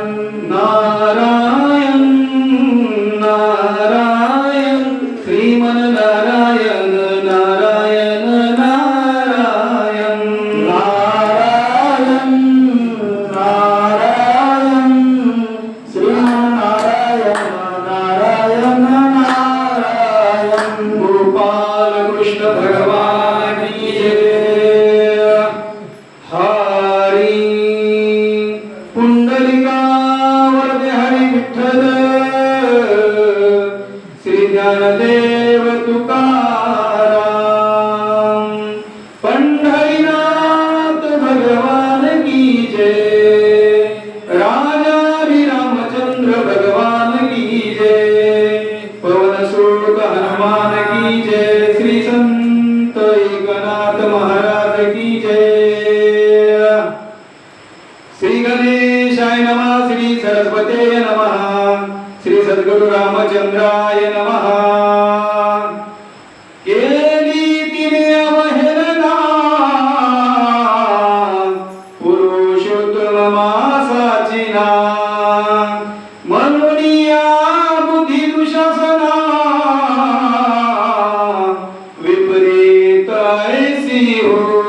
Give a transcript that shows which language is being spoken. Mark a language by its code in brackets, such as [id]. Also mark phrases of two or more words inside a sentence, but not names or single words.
[sa] नारायण नारायण श्रीमन नारायण नारायण नारायण नारायण नारायण श्रीमन नारायण नारायण नारायण [hi] गोपाल कृष्ण भगवान की जय। हरी पुंडलिकावरती हरी विठ्ठल श्री ज्ञानदेव तुकाराम पंढरीनाथ भगवान की जय। राजा रामचंद्र भगवान की जय। पवन सुत हनुमान की जय। श्री संत एकनाथ महाराज की जय। [sa] श्री गणेशाय नमः। श्री सरस्वते नमः। श्री सद्गुरु रामचंद्राय नमः। [mr] केली तिने अवहेलना पुरुषोत्तम मासाची ना म्हणून या बुद्धी दुशासना विपरीत ऐसी हो।